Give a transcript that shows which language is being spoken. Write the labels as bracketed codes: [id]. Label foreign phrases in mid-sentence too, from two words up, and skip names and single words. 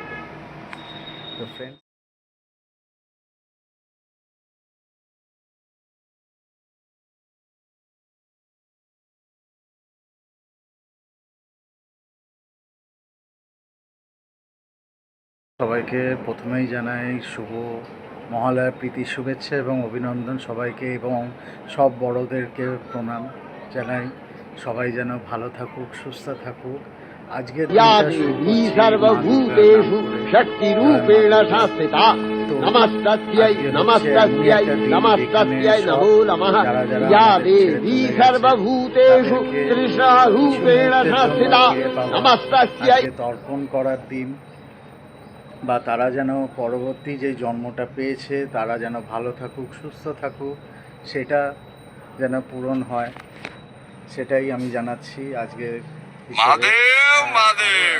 [bn] তো ফ্রেন্ড, সবাইকে প্রথমেই জানাই শুভ মহালয়ার প্রীতির শুভেচ্ছা এবং অভিনন্দন সবাইকে, এবং সব বড়োদেরকে প্রণাম জানাই। সবাই যেন ভালো থাকুক, সুস্থ থাকুক। আজকে [sa] या देवी सर्वभूतेषु शक्तिरूपेण संस्थिता नमस्तस्यै नमस्तस्यै नमस्तस्यै नमो नमः या देवी सर्वभूतेषु त्रिशारूपेण संस्थिता नमस्तस्यै। [bn] তর্পণ করার দিন, বা তারা যেন পরবর্তী যে জন্মটা পেয়েছে তারা যেন ভালো থাকুক, সুস্থ থাকুক, সেটা যেন পূরণ হয়, সেটাই আমি জানাচ্ছি। আজকে মহাদেব মহাদেব।